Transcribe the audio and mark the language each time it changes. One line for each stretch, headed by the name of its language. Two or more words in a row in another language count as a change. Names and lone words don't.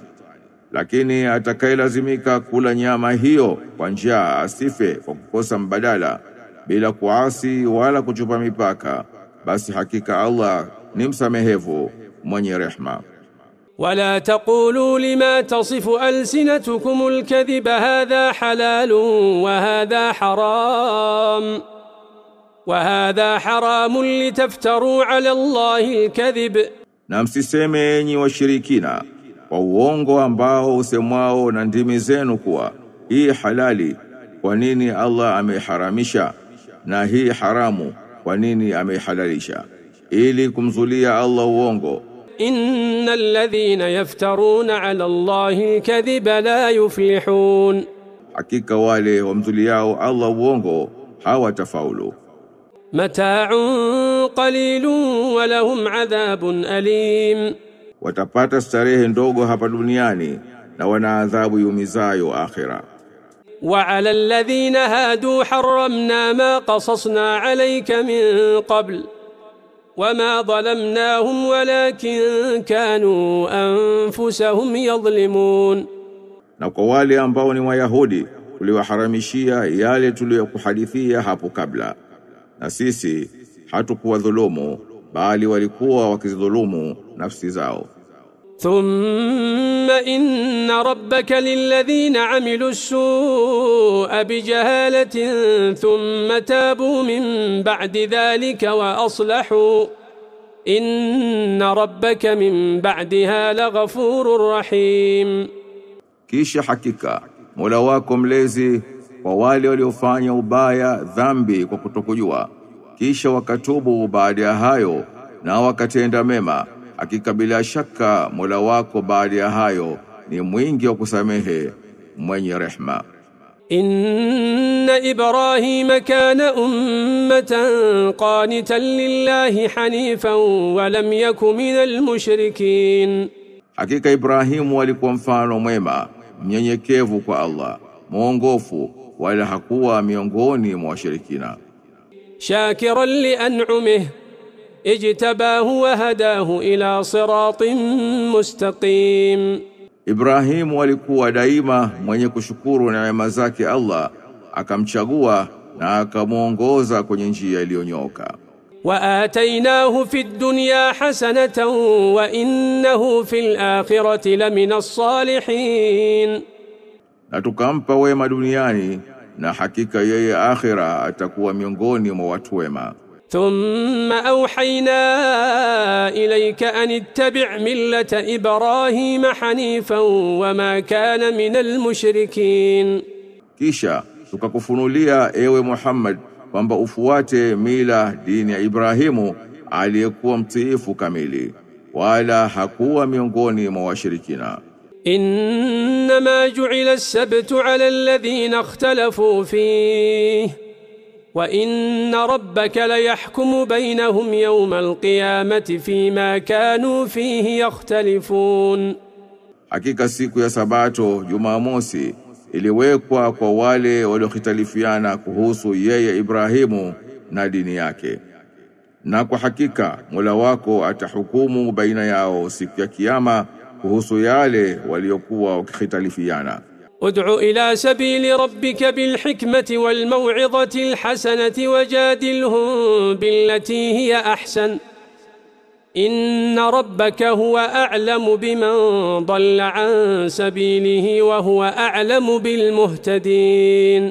Swahili: Lakini atakayelazimika kula nyama hiyo kwa njaa asife kwa kukosa mbadala, bila kuasi wala kuchupa mipaka, basi hakika Allah ni msamehevu, mwenye rehma.
Arabic: ولا تقولوا لما تصف ألسنتكم الكذب هذا حلال وهذا حرام لتفتروا على الله الكذب.
Swahili: Na msiseme enyi washirikina kwa uongo ambao usemwao na ndimi zenu kuwa hii halali, kwa nini Allah ameharamisha, na hii haramu, kwa nini amehalalisha, ili kumzulia Allah uongo.
Arabic: إن الذين يفترون على الله الكذب لا يفلحون.
Swahili: Hakika wale wamzuliao Allah uongo hawatafaulu.
Arabic: متاع قليل ولهم عذاب أليم.
Swahili: Watapata starehe ndogo hapa duniani na wana adhabu yumizayo akhira.
Arabic: وعلى الذين هادوا حرمنا ما قصصنا عليك من قبل وما ظلمناهم ولكن كانوا أنفسهم يظلمون.
Swahili: Na kwa wale ambao ni Wayahudi tuliwaharamishia yale tuliyokuhadithia hapo kabla, na sisi hatukuwadhulumu bali walikuwa wakizidhulumu nafsi zao.
Arabic: ثم إن ربك للذين عملوا السوء بجهالة ثم تابوا من بعد ذلك وأصلحوا إن ربك من بعدها لغفور رحيم.
Swahili: Kisha hakika Mola wako mlezi kwa wale waliofanya ubaya dhambi kwa kutokujua, kisha wakatubu baada ya hayo na wakatenda mema, hakika bila shaka Mola wako baada ya hayo ni mwingi wa kusamehe mwenye rehema.
Arabic: إن إبراهيم كان أمة قانتا لله حنيفا ولم يك من المشركين.
Swahili: Hakika Ibrahimu alikuwa mfano mwema, mnyenyekevu kwa Allah, mwongofu, wala hakuwa miongoni mwa washirikina.
Arabic: شاكرا لأنعمه اجتباه وهداه إلى صراط مستقيم.
Swahili: Ibrahimu alikuwa daima mwenye kushukuru neema zake Allah, akamchagua na akamuongoza kwenye njia iliyonyooka.
Arabic: وآتيناه في الدنيا حسنة وإنه في الآخرة لمن الصالحين.
Swahili: Na tukampa wema duniani na hakika yeye akhira atakuwa miongoni mwa watu wema.
Arabic: ثم أوحينا إليك أن اتبع ملة إبراهيم حنيفا وما كان من المشركين.
Swahili: Kisha tukakufunulia ewe Muhammad kwamba ufuate mila dini ya Ibrahimu aliyekuwa mtiifu kamili, wala hakuwa miongoni mwa washirikina.
Arabic: إنما جعل السبت على الذين اختلفوا فيه وإن ربك ليحكم بينهم يوم القيامة فيما كانوا فيه يختلفون.
Swahili: Hakika siku ya Sabato, Jumamosi, iliwekwa kwa wale waliokhitalifiana kuhusu yeye Ibrahimu na dini yake. Na kwa hakika Mola wako atahukumu baina yao siku ya Kiyama kuhusu yale waliokuwa wakikhitalifiana.
Arabic: ادع إلى سبيل ربك بالحكمة والموعظة الحسنة وجادلهم بالتي هي أحسن إن ربك هو أعلم بمن ضل عن سبيله وهو أعلم بالمهتدين.